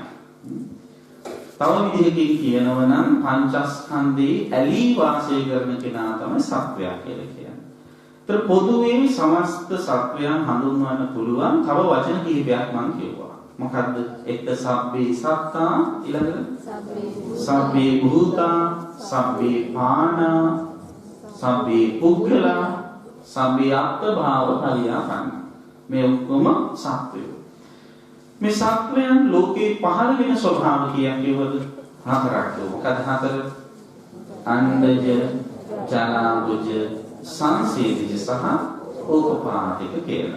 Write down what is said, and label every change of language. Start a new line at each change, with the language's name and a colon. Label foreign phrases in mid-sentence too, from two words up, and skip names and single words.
Sinhala: තව විදිහකින් කියනවා නම් පංචස්කන්ධේ ඇලී වාසය කරන කෙනා තමයි සත්වයා කියලා කියන්නේ. ඒත් පොදුවේ සමස්ත සත්වයන් හඳුන්වන්න පුළුවන් තව වචන කිහිපයක් මම කියුවා. මොකද්ද? එක
Pali: සබ්බේ සත්තා, ඊළඟට සබ්බේ භූතා, සබ්බේ පානා, සබ්බේ පුද්ගලා, සබ්බේ අත්ථභාව කලියාපන්න.
Sinhala: මේ ඔක්කොම සත්වයෝ. මේ සත්වයන් ලෝකේ පහළ වෙන ස්වභාව කියවද 4ක්. මොකද 4?
Pali: අණ්ඩජ, ජලාබුජ, සංසේදිජ
Sinhala: සහ ඕපපාතික කියලා.